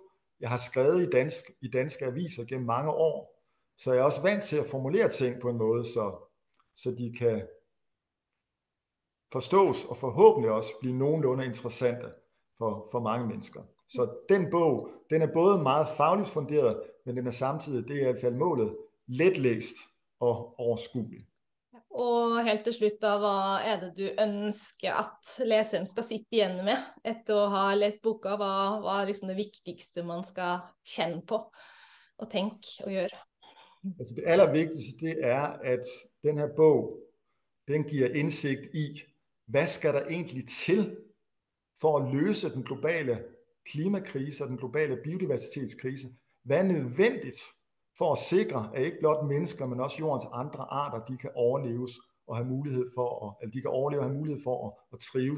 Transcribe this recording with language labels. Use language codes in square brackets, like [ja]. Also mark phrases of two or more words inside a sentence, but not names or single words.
[da] Jeg har skrevet i danske aviser gennem mange år, så jeg er også vant til at formulere ting på en måde, så de kan forstås og forhåbentlig også blive nogenlunde interessante for mange mennesker. Så den bog, den er både meget fagligt funderet, men den er samtidig, det er i hvert fald målet, letlæst og overskuelig. [no] Og helt til slutt da, hva er det du ønsker at leseren skal sitte igjen med etter å ha lest boka? Hva er liksom det viktigste man skal kjenne på og tenke og gjøre? [da] Altså det allervigtigste, det er, at den her bog, den giver indsigt i, hvad skal der egentlig til for at løse den globale klimakrise og den globale biodiversitetskrise? Hvad er nødvendigt for at sikre, at ikke blot mennesker, men også jordens andre arter, de kan overleves og have mulighed for at, de kan overleve og have mulighed for at trives.